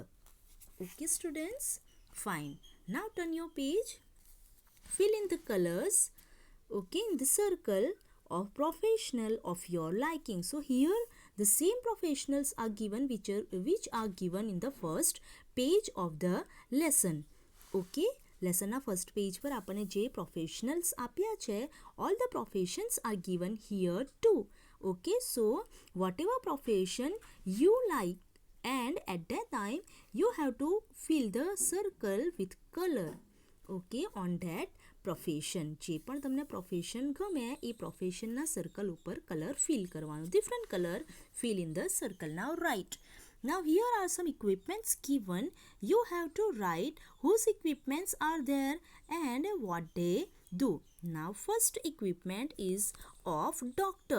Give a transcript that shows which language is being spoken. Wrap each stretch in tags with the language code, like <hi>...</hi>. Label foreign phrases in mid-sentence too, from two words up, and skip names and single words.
<en>Okay students, fine. Now turn your page, fill in the colors, okay, in the circle of professional of your liking. So here the same professionals are given which are given in the first page of the lesson.</en> <gu>Okay, લેસનના</gu> <en>first page</en> <gu>પર આપણને જે પ્રોફેશનલ્સ આપ્યા છે,</gu> <en>all the professions are given here too. Okay, so whatever profession you like, and at that time you have to fill the circle with color. Okay, on that profession.</en> <gu>જે પણ તમને profession ગમે એ professionના circle ઉપર</gu> <en>color fill</en> <gu>કરવાનું.</gu> <en>Different color fill in the circle. Now write. Now here are some equipments given. You have to write whose equipments are there and what they do. Now first equipment is of doctor.</en>